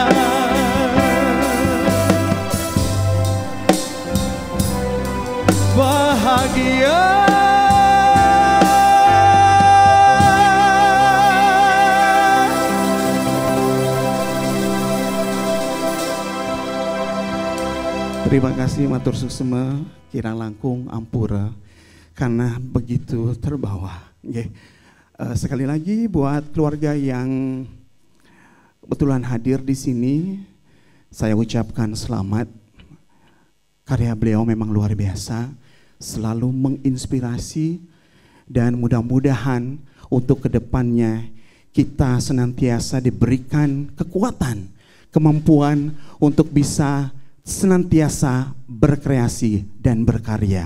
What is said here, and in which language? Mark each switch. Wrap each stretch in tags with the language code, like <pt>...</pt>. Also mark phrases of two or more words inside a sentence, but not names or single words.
<id>Bahagia. Terima kasih</id> <ban>matur suksema kirang langkung ampura</ban> <id>karena begitu terbawa. Sekali lagi buat keluarga yang kebetulan hadir di sini, saya ucapkan selamat. Karya beliau memang luar biasa, selalu menginspirasi, dan mudah-mudahan untuk kedepannya kita senantiasa diberikan kekuatan, kemampuan untuk bisa senantiasa berkreasi dan berkarya.</id>